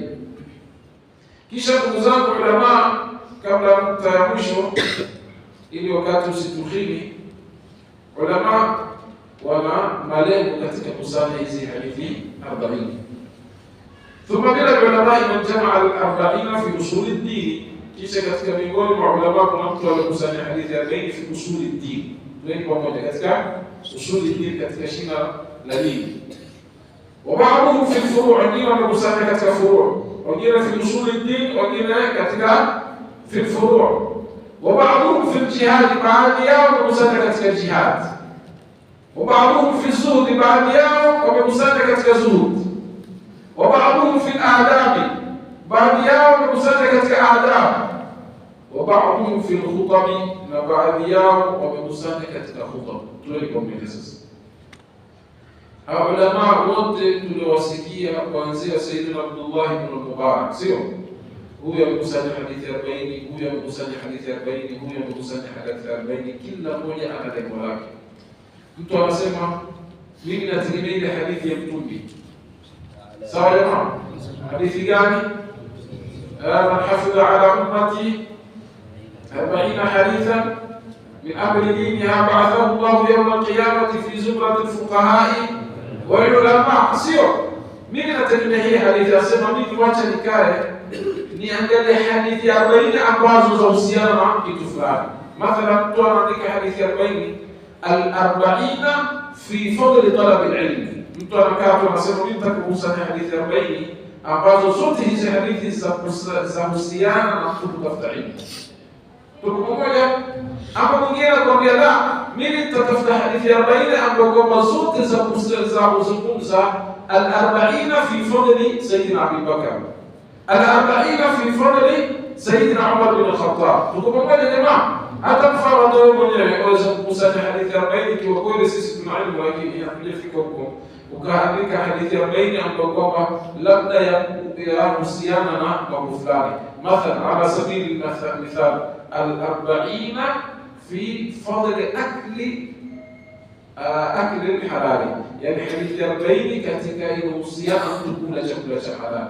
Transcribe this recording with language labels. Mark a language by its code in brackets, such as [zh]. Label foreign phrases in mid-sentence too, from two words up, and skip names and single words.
[sw] Kisha ndugu zangu ulama, kabla nukta ya mwisho ili wakati usitukhili, ulama wana malengo katika kusanya hizi hadithi 40. [ar] ثم بلا العلماء من جمع الأربعين في أصول الدين. [sw] Kisha katika miongoni mwa ulama kuna mtu aliyekusanya hadithi 40 [ar] في أصول الدين. [sw] Tuende pamoja katika [ar] أصول الدين, [sw] katika shina la dini. [ar] وبعضهم في الفروع، [sw] wengine wamekusanya katika furu', wengine [ar] في أصول الدين, [sw] wengine katika [ar] في الفروع. وبعضهم في الجهاد، [sw] baadhi yao wamekusanya katika jihad. [ar] وبعضهم في الزهد، [sw] baadhi yao wamekusanya katika zuhud. [ar] وبعضهم في الآداب، [sw] baadhi yao wamekusanya katika adab. [ar] وبعضهم في الخطب، [sw] na baadhi yao wamekusanya katika khutab. Tulikomea sasa ulama wote tuliowasikia kuanzia Sayyidina Abdullah ibn Mubarak, sio huyu amekusanya hadithi 40, huyu amekusanya hadithi 40, huyu amekusanya hadithi 40, kila mmoja ana lengo lake. Mtu anasema mimi nategemea ile hadithi ya Mtume, sawa jamaa? Hadithi gani? [ar] من حفظ على أمتي أربعين حديثا من أمر دينها بعثه الله يوم القيامة في زمرة الفقهاء والعلماء. [sw] Sio mimi nategemea hii hadithi, asema mimi wacha nikae niangalie hadithi 40 ambazo zahusiana na kitu fulani. Mathalan mtu anaandika hadithi 40 [ar] الأربعين في فضل طلب العلم. [sw] Mtu anakaa tu anasema mimi nataka kukusanya hadithi 40 ambazo zote hizi hadithi za husiana na mtu kutafuta ilmu. Tuko pamoja? Ama mwingine anakuambia la, mimi nitatafuta hadithi 40 ambazo kwamba zote za kuzungumza [ar] الأربعين في فضل سيدنا أبي بكر, الأربعين في فضل سيدنا عمر بن خطاب. [sw] Tuko pamoja jamaa? Hata mfano wewe mwenyewe unaweza kukusanya hadithi 40 kwa kweli sisi tuna ilmu, lakini hatujafika huko. Ukaandika hadithi 40 ambazo kwamba labda yahusiana na mambo fulani. Mathalan, [ar] على سبيل المثال الأربعين في فضل أكل الحلال, [sw] yani hadithi 40 katika inahusiana mtu kula chakula cha halali.